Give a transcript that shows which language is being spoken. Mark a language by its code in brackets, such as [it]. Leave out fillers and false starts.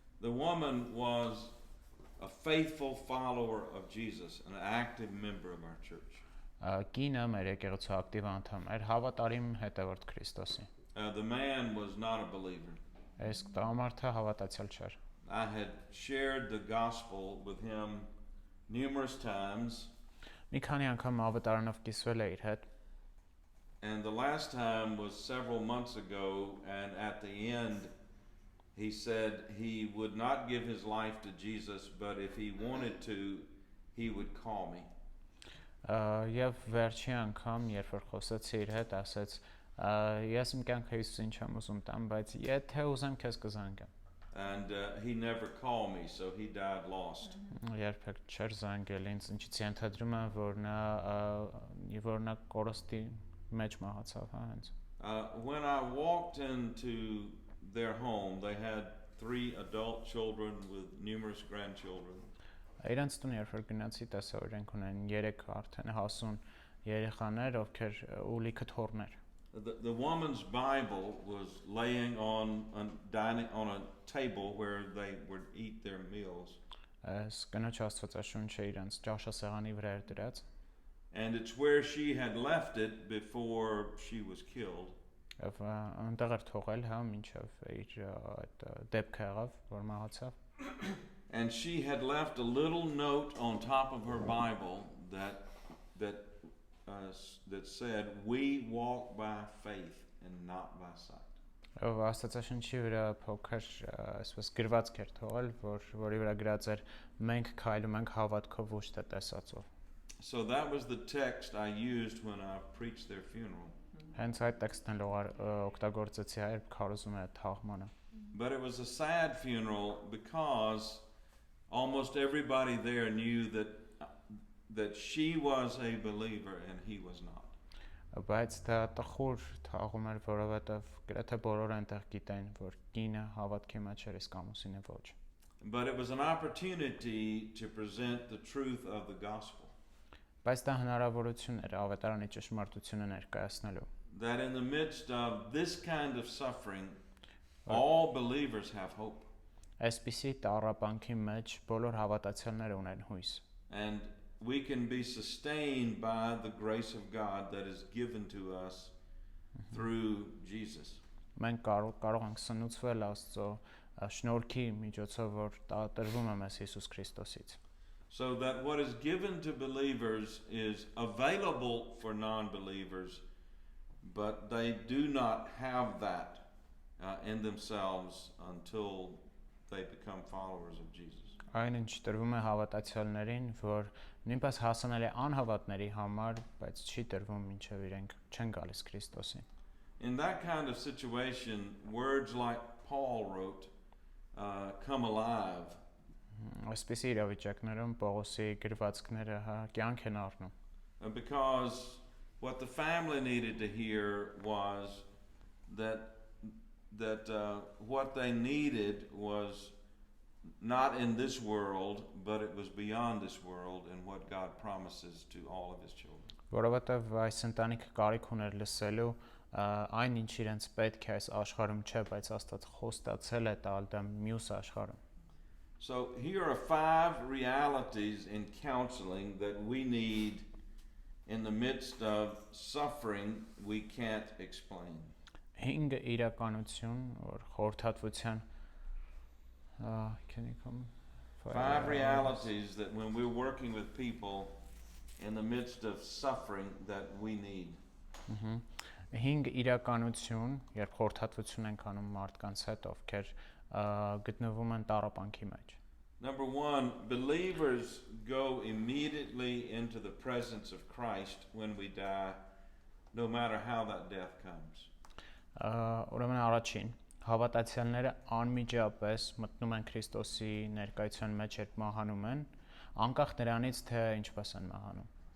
[en] The woman was a faithful follower of Jesus, an active member of our church. [hy] Կինը մեր եկեղեցու ակտիվ անդամ էր, հավատարիմ հետևորդ Քրիստոսի։ [en] The man was not a believer. [hy] Այս տղամարդը հավատացյալ չէր։ [en] I had shared the gospel with him numerous times. [hy] Մի քանի անգամ ավետարանով կիսվել է իր հետ։ [en] And the last time was several months ago, and at the end he said he would not give his life to Jesus, but if he wanted to, he would call me. [hy] Եվ վերջի անգամ, երբ որ խոսեցի իր հետ, ասեց, ես իմ կյանքը Հիսուսին չեմ ուզում տամ, բայց եթե ուզեմ քեզ կզանգեմ։ [en] And he never called me, so he died lost. [hy] Երբեք չէր զանգել ինձ, ինչից ենթադրում եմ, որ նա կորստի մեջ մահացավ, հենց։ [en] When I walked into their home, they had 3 adult children with numerous grandchildren. [hy] Իրանց տուն երբ որ գնացի, տեսա որ իրենք ունեն 3 արդեն հասուն երեխաներ, ովքեր ու լիքը թոռներ։ [en] The woman's Bible was laying on a table where they would eat their meals. [hy] Այս կնոջ Աստվածաշունչը իրանց ճաշասեղանի վրա էր դրած։ [en] And it's where she had left it before she was killed. [hy] Եվ այնտեղ էր թողել, մինչև իր այդ դեպքը եղավ, որ մահացավ։ [en] And she had left a little note on top of her Bible that said, "We walk by faith and not by sight." [hy] Ով Աստվածաշունչի վրա փոքր այսպես գրվածք էր թողել, որի վրա գրած էր մենք քայլում ենք հավատքով ոչ թե տեսածով։ [en] So that was the text I used when I preached their funeral. [hy] Հենց այդ տեքստն օգտագործեցի երբ քարոզում է թաղմանը։ [en] But it was a sad funeral because almost everybody there knew that she was a believer and he was not. [hy] Բայց դա տխուր թաղում էր, որովհետև գրեթե բոլորը այնտեղ գիտեն, որ կինը հավատքի մեջ էր, իսկ ամուսինը ոչ։ [en] But it was an opportunity to present the truth of the gospel. [hy] Բայց դա հնարավորություն էր ավետարանի ճշմարտությունը ներկայացնելու։ [en] That in the midst of this kind of suffering, all believers have hope. [hy] Այսպիսի տառապանքի մեջ բոլոր հավատացյալները ունեն հույս։ [en] And we can be sustained by the grace of God that is given to us through Jesus. [hy] Մենք կարող ենք սնուցվել Աստծո շնորհքի միջոցով, որ տրվում է մեզ Հիսուս Քրիստոսից։ [en] So that what is given to believers is available for non-believers, but they do not have that in themselves until they become followers of Jesus. [hy] Այն ինչ տրվում է հավատացյալներին, որ նույնպես հասանել է անհավատների համար, բայց չի տրվում մինչև իրենք չեն գալիս Քրիստոսին։ [en] In that kind of situation, words like Paul wrote come alive [hy] Այսպիսի իրավիճակներում Պողոսի գրվածքները կյանք են առնում։ [en] Because what the family needed to hear was that what they needed was not in this world, but it was beyond this world and what God promises to all of his children. [hy] Որովհետև այս ընտանիքը կարիք ուներ լսելու այն ինչ իրենց պետք է այս աշխարհում չէ, բայց Աստված խոստացել է տալ դա մյուս աշխարհում։ [en] So here are 5 realities in counseling that we need in the midst of suffering we can't explain. [hy] 5 իրականություն, որ խորհրդատվության [en] can you come 5 realities that when we're working with people in the midst of suffering that we need. [hy] 5 իրականություն, երբ խորհրդատվություն ենք անում մարդկանց հետ, ովքեր գտնվում են տառապանքի մեջ։ [en] Number 1, believers go immediately into the presence of Christ when we die, no matter how that death comes. [hy] Ուրեմն առաջին, հավատացյալները անմիջապես մտնում են Քրիստոսի ներկայության մեջ, երբ մահանում են, անկախ նրանից թե ինչպես են մահանում։